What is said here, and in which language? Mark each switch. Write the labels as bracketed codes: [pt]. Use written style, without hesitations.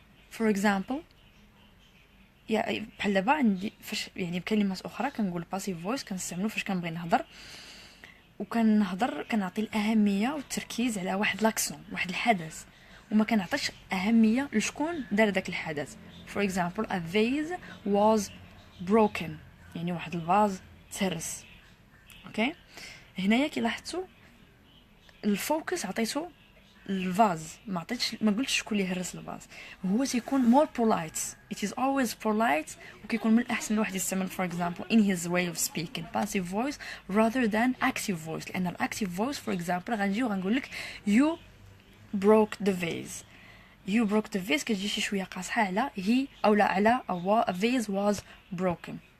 [en] For example, [ar] بحال دابا عندي فاش يعني بكلمات اخرى كنقول passive voice كنستعملو فاش كنبغي نهضر كنعطي الاهميه والتركيز على واحد لاكسيون واحد الحدث وما كنعطيش اهميه لشكون دار داك الحدث. [en] For example, a vase was broken [ar] يعني واحد الفاز تهرس. اوكي هنايا كي لاحظتوا الفوكس عطيته الفاز ما قلتش شكون اللي هرس الفاز. هو تيكون [en] more polite. It is always polite [ar] وكيكون من الأحسن الواحد يستعمل [en] for example in his way of speaking passive voice rather than active voice. [ar] لأن الactive voice for example غنجي وغنقول لك [en] you broke the vase. You broke the vase [ar] كتجي شي شوية قاصحة على [en] he أو لا على a vase was broken.